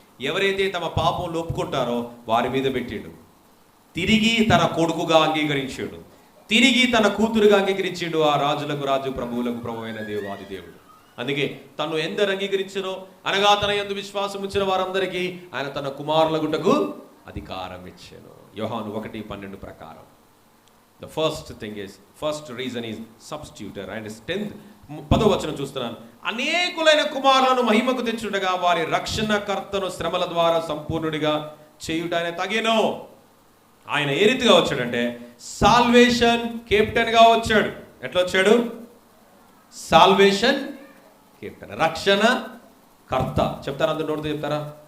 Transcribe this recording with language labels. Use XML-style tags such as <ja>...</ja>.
<te>ఎవరైతే తమ పాపంలో ఒప్పుకుంటారో వారి మీద పెట్టాడు. తిరిగి తన కొడుకుగా అంగీకరించాడు, తిరిగి తన కూతురుగా అంగీకరించాడు. ఆ రాజులకు రాజు, ప్రభువులకు ప్రభు అయిన దేవుడు, దేవుడు. అందుకే తను ఎందరు అంగీకరించారో, అనగా తన యందు విశ్వాసం ఉంచిన వారందరికీ ఆయన తన కుమారులగుటకు అధికారం ఇచ్చాను. యోహాను 1:12 ప్రకారం.</te> <en>The first reason is substitutor.</en> <te>And 10వ వచనం చూస్తున్నాను, అనేకులైన కుమారులను మహిమకు తెచ్చుటగా వారి రక్షణకర్తను శ్రమల ద్వారా సంపూర్ణుడిగా చేయుట ఆయన తగేనో. ఆయన ఏ రీతిగా వచ్చాడంటే, సాల్వేషన్ కెప్టెన్ గా వచ్చాడు. ఎట్లా వచ్చాడు? సాల్వేషన్ కెప్టెన్, రక్షణ కర్త. చెప్తారా? అందరూ నోటితో చెప్తారా?</te>